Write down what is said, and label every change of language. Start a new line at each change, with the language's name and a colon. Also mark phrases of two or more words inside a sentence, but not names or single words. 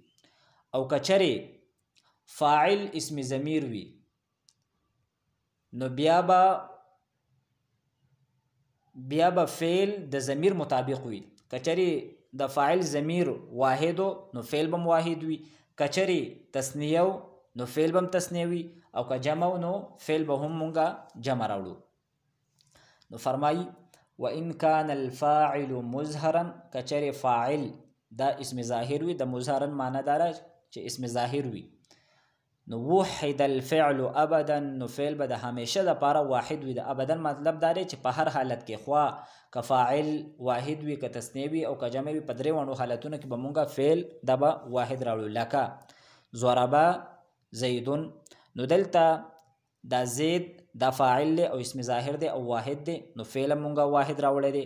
Pashto: او که چېرې فاعل اسم ضمیر وي نو بیا به فعل د ضمیر مطابق وي. که چېرې د فاعل ضمیر واحد نو فعل به واحد وي، که چېرې تثنیه نو فعل به تثنیه وي، او که جمع نو فعل به هم مونږه جمع راوړو. نو فرمایي
Arabic: وإن كان الفاعل مظهرا،
Pashto: که چېرې فاعل دا اسم ظاهر وي، د مظهرا معنی دا چې اسم ظاهر وي، نو
Arabic: وحد الفعل ابدا
Pashto: نو فعل به د همیشه د پاره واحد وي. د ابدا مطلب دا دی چې په هر حالت کې خوا که فاعل واحد وي که تثنیه وي او که جمع وي په درې وړو حالتونو کې به مونږه فعل دا به واحد راوړو. لکه
Arabic: ضربه زیدون
Pashto: نو دلته دا زید دا فاعل دی او اسم ظاهر دی او واحد دی نو فعل مونږه واحد راوړی دی.